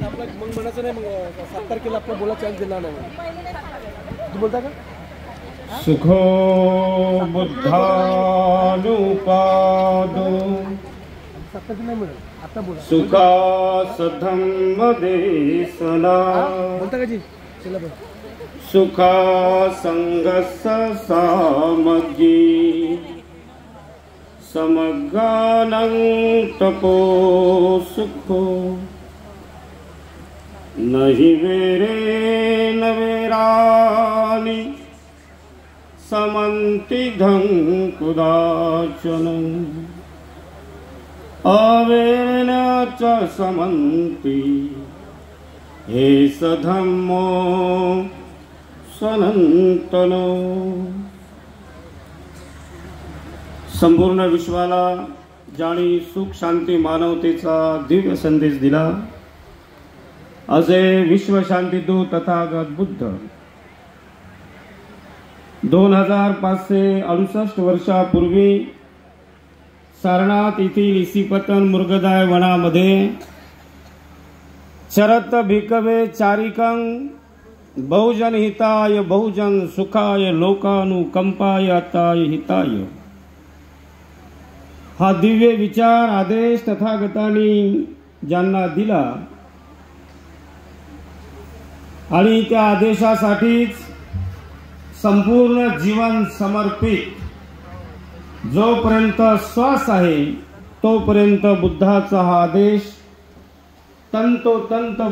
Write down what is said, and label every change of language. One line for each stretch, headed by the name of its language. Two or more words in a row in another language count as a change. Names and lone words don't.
Marathi: मग म्हणायचं नाही, मग 7 तारखेला आपल्याला बोला चान्स दिला नाही. तू बोलता का?
Pali: सुखो बुद्धानुपादो
Marathi: 7 तारखेला नाही मिळेल, आता बोला.
Pali: सुखा सधम्म देसना
Marathi: बोलता का जी? चला बघ.
Pali: सुखा संगस सामग्री समगानं तपो सुखो नहि वेरे न वेरानि समन्ति धं कुदाचन अवेन च समन्ति हे सधम्मो सनंतनो.
Marathi: संपूर्ण विश्वाला ज्याने सुख शांती मानवतेचा दिव्य संदेश दिला असे विश्व शांती दूत तथागत बुद्ध 2568 वर्षापूर्वी सारनाथ येथील इसिपतन मृगदाय वनामध्ये
Pali: चरत भिकवे चारिकं बहुजन हिताय बहुजन सुखाय लोकानुकंपाय अताय हिताय
Marathi: हा दिव्य विचार आदेश तथागतांनी ज्यांना दिला आणि त्या आदेशासाठीच संपूर्ण जीवन समर्पित जोपर्यंत श्वास आहे तोपर्यंत बुद्धाचा हा आदेश तंतोतंत